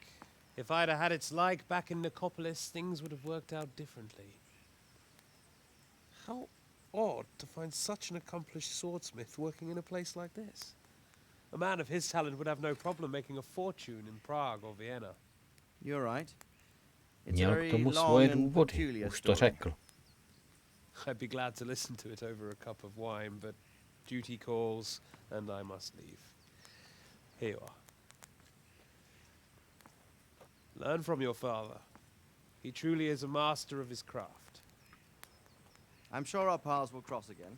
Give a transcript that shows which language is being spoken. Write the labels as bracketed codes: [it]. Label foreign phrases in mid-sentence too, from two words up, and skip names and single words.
[en] If I'd have had its like back in Nicopolis, things would have worked out differently. How odd to find such an accomplished swordsmith working in a place like this. A man of his talent would have no problem making a fortune in Prague or Vienna. You're right. It's [cs] Měl k tomu svoje důvody, už to řekl. [en] I'd be glad to listen to it over a cup of wine, but duty calls, and I must leave. Here you are. Learn from your father. He truly is a master of his craft. I'm sure our paths will cross again.